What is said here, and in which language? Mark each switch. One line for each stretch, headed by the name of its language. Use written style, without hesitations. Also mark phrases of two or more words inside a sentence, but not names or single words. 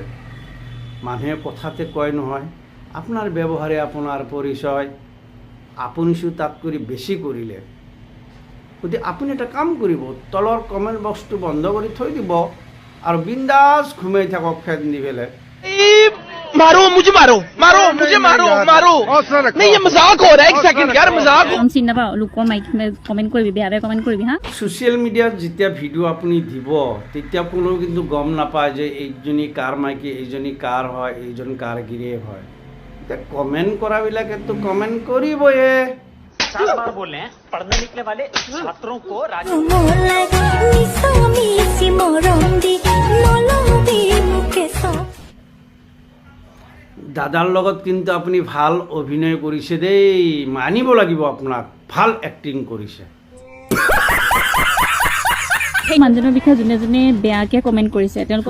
Assamese: মানুহে কথাতে কয় নহয়, আপোনাৰ ব্যৱহাৰে আপোনাৰ পৰিচয়। আপুনিও তাতকৈ বেছি কৰিলে। গতিকে আপুনি এটা কাম কৰিব, তলৰ
English: comment box
Assamese: বন্ধ কৰি থৈ দিব আৰু বিন্দাছ ঘুমাই থাকক ফেন দি পেলাই।
Hindi: मारो मुझे मारो मारो मुझे मारो मारो नहीं, ये मजाक हो रहा है। एक सेकंड यार, मजाक
Assamese: চিন নাপাওঁ, লোকৰ মাইক কমেণ্ট কৰিবি, বেয়া বেয়া কমেণ্ট কৰিবি হা।
English: social media
Assamese: যেতিয়া ভিডিঅ' আপুনি দিব, তেতিয়া কোনো কিন্তু গম নাপায় যে এইজনী কাৰ মাইকী, এইজনী কাৰ হয়, এইজন কাৰ গিৰিয়েক হয়। এতিয়া কমেণ্ট কৰাবিলাকেতো কমেণ্ট কৰিবয়ে।
Hindi: बार बोल रहे हैं, पढ़ने निकले वाले छात्रों को
Assamese: দাদাৰ লগত কিন্তু আপুনি ভাল অভিনয় কৰিছে দেই, মানিব লাগিব আপোনাক। ভাল এক্টিং কৰিছে। সেই মানুহজনৰ বিষয়ে যোনে যোনে বেয়াকৈ কমেণ্ট কৰিছে, তেওঁলোকক